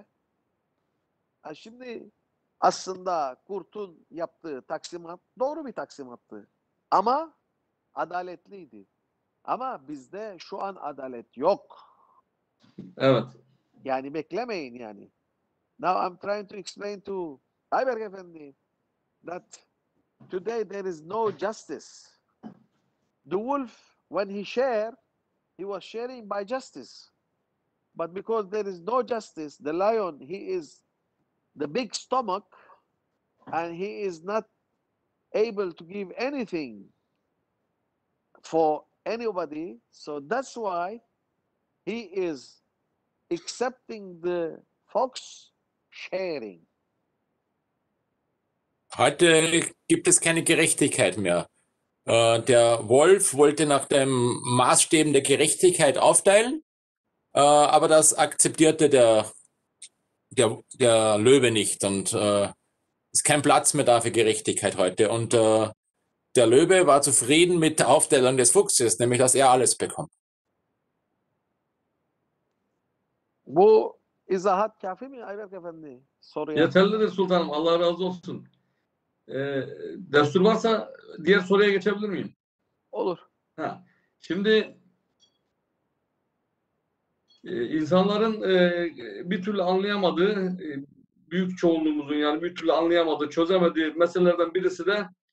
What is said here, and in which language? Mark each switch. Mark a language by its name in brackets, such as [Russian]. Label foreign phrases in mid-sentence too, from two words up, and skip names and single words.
[Turkish] Ha şimdi aslında Kurt'un yaptığı taksimat doğru bir taksimattı. Ama adaletliydi. Ama bizde şu an adalet yok. Evet. Yani beklemeyin yani. [English] Now I'm trying to explain to Ayberk Efendi that today there is no justice. The wolf, when he shared, he was sharing by justice. But because there is no justice, the lion, he is the big stomach and he is not able to give anything for anybody. So that's why he is accepting the fox sharing. [German] Heute gibt es keine Gerechtigkeit mehr. Der Wolf wollte nach den Maßstäben der Gerechtigkeit aufteilen, aber das akzeptierte der Löwe nicht. Und ist kein Platz mehr da für Gerechtigkeit heute. Und der Löwe war zufrieden mit der Aufteilung des Fuchses, nämlich dass er alles bekommt. [Turkish] Bu izahat kafi mi Ayberk Efendi? Soruya. Yeterlidir sultanım. Allah razı olsun. Destur varsa diğer soruya geçebilir miyim? Olur. Ha. Şimdi insanların bir türlü anlayamadığı, büyük çoğunluğumuzun yani bir türlü anlayamadığı, çözemediği meselelerden birisi de